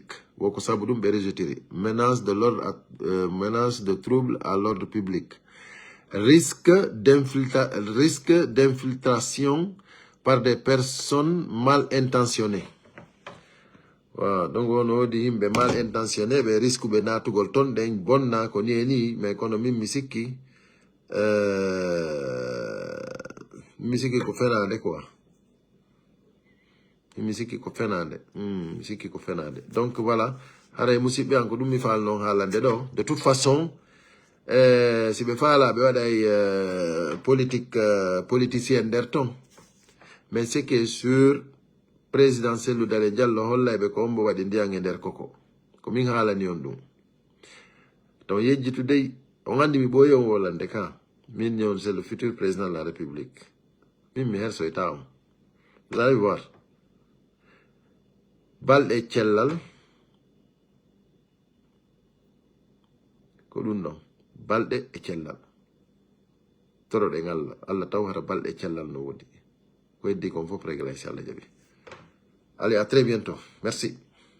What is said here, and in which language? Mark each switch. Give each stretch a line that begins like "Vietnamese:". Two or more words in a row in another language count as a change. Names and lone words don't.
French: Menace de trouble à l'ordre public. Risque d'infiltration par des personnes mal intentionnées. Voilà. Donc on dit que mal intentionné, mais risque de
Fula: natugol ton den bonna ko ni mais kono min misiki ko fenade quoi. Misiki ko fenade.
French: Donc voilà,
Fula: haray musidɓe an ko ɗum mi faal non haalande ɗo.
French: De toute façon,
Fula: si ɓe faala ɓe waɗay politicien nder ton.
French: Mais ce qui est sûr, président
Fula: Cellou Dalein Diallo hollayɓe ko ombo waɗi ndiyan e nder koko. Ko min haalani on ɗum. Donc yejjitude, on andi mi ɓooyi on wolande ka.
French: Min ñon c'est le futur président de la République.
Fula: Min mi hersoyta on.
French: Vous allez voir.
Fula: Balɗe cellal ko ɗum ɗon balɗe e cellal toroɗe Allah taw hata balɗe cellal no wodi ko heddi kon fof réglé inchallah jaɓi.
French: Allez, à très bientôt. Merci.